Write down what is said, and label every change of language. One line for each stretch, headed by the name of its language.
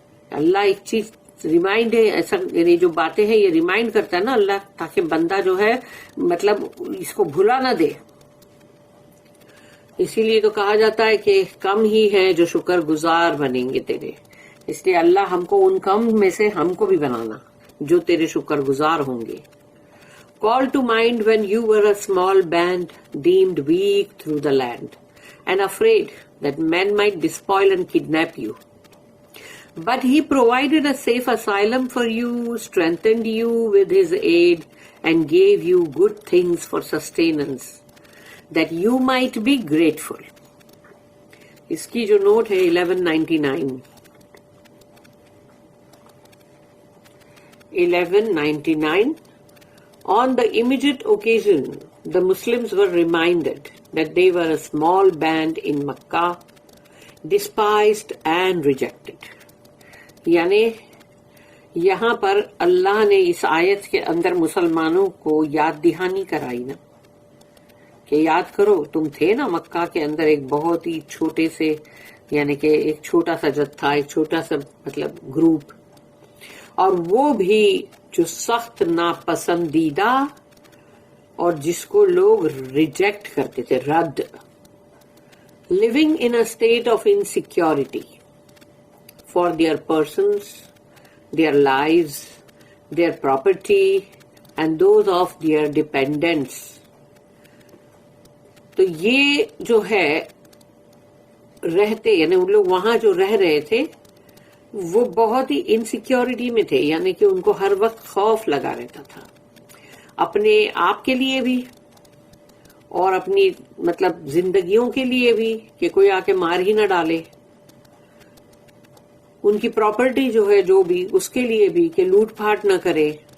Urdu: اللہ ایک چیز ریمائنڈ ہے، ایسا یعنی جو باتیں ہیں یہ ریمائنڈ کرتا ہے نا اللہ، تاکہ بندہ جو ہے مطلب اس کو بھلا نہ دے. اسی لیے تو کہا جاتا ہے کہ کم ہی ہے جو شکر گزار بنیں گے تیرے. اس لیے اللہ ہم کو ان کم میں سے ہم کو بھی بنانا جو تیرے شکر گزار ہوں گے.
English: Call to mind when you were a small band, deemed weak through the land, and afraid that men might despoil and kidnap you. But he provided a safe asylum for you, strengthened you with his aid, and gave you good things for sustenance, that you might be grateful.
Urdu: اس کی جو note ہے 1199. 1199.
English: On the immediate occasion, the Muslims were reminded that they were a small band in Makkah, despised and rejected.
Urdu: یعنی یہاں پر اللہ نے اس آیت کے اندر مسلمانوں کو یاد دہانی کرائی نا، کہ یاد کرو تم تھے نا مکہ کے اندر ایک بہت ہی چھوٹے سے، یعنی کہ ایک چھوٹا سا جتھا، ایک چھوٹا سا مطلب گروپ، اور وہ بھی جو سخت ناپسندیدہ اور جس کو لوگ ریجیکٹ کرتے تھے، رد.
English: living in a state of insecurity for their persons, their lives, their property and those of their dependents.
Urdu: تو یہ جو ہے رہتے، یعنی ان لوگ وہاں جو رہ رہے تھے وہ بہت ہی انسیکیورٹی میں تھے، یعنی کہ ان کو ہر وقت خوف لگا رہتا تھا، اپنے آپ کے لیے بھی اور اپنی مطلب زندگیوں کے لیے بھی، کہ کوئی آ کے مار ہی نہ ڈالے، ان کی پراپرٹی جو ہے جو بھی اس کے لیے بھی کہ لوٹ پھاٹ نہ کرے.